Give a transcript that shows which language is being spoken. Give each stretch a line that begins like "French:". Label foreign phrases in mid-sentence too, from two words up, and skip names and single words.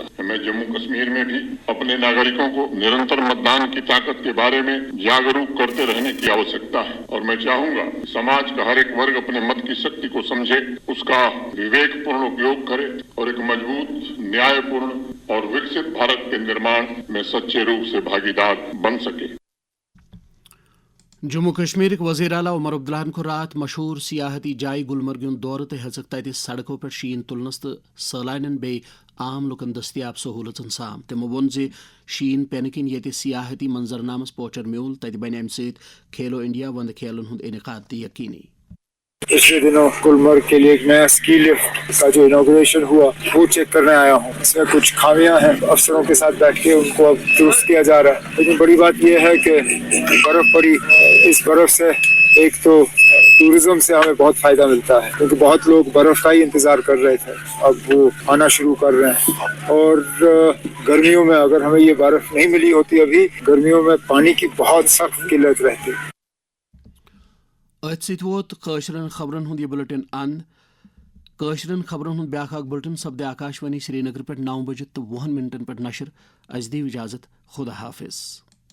Hindi: हमें जम्मू कश्मीर में भी अपने नागरिकों को निरंतर मतदान की ताकत के बारे में जागरूक करते रहने की आवश्यकता है और मैं चाहूंगा समाज का हर एक वर्ग अपने मत की शक्ति को समझे, उसका विवेकपूर्ण उपयोग करे और एक मजबूत, न्यायपूर्ण और विकसित भारत के निर्माण में सच्चे रूप से भागीदार बन सके।
Kashmiri: جموں کشمیر وزیر اعلیٰ عمر عبداللہن کوٚر راتھ مشہور سیاحتی جاے گُلمرگ دورٕ تہٕ ہیوٚک تتہِ سڑکو پٮ۪ٹھ شیٖن تُلنس تہٕ سیلانیَن بیٚیہِ عام لوکن دستیاب سہولتن ساں. تمۍ وون زِ شیٖن پیٚنہٕ کِنۍ یہِ سیاحتی منظرنامس پوچھر میوٗل تتہِ بنہِ امہِ سۭتۍ کھیلو انڈیا وَنٛدٕ کھیلن ہُنٛد انعقاد تہٕ یقیٖنی.
Hindi: पिछले दिनों गुलमर्ग के लिए एक नया स्की लिफ्ट का जो इनॉग्रेशन हुआ वो चेक करने आया हूँ। इसमें कुछ खामियां हैं, अफसरों के साथ बैठ के उनको अब दुरुस्त किया जा रहा है। लेकिन बड़ी बात यह है कि बर्फ पड़ी, इस बर्फ से एक तो टूरिज्म से हमें बहुत फायदा मिलता है क्योंकि बहुत लोग बर्फ का ही इंतजार कर रहे थे, अब वो आना शुरू कर रहे हैं। और गर्मियों में अगर हमें ये बर्फ नहीं मिली होती, अभी गर्मियों में पानी की बहुत सख्त किल्लत रहती।
Kashmiri: أتھۍ سۭتۍ ووت کٲشرٮ۪ن خبرن ہُنٛد یہِ بُلٹن اند کٲشرٮ۪ن خبرن ہُنٛد بیٛاکھ اکھ بُلٹن سپدِ آکاشوانی سری نگر پٮ۪ٹھ 9 بجے تہٕ 20 منٹن پٮ۪ٹھ نشر. اَسہِ دِیِو اِجازت. خدا حافظ.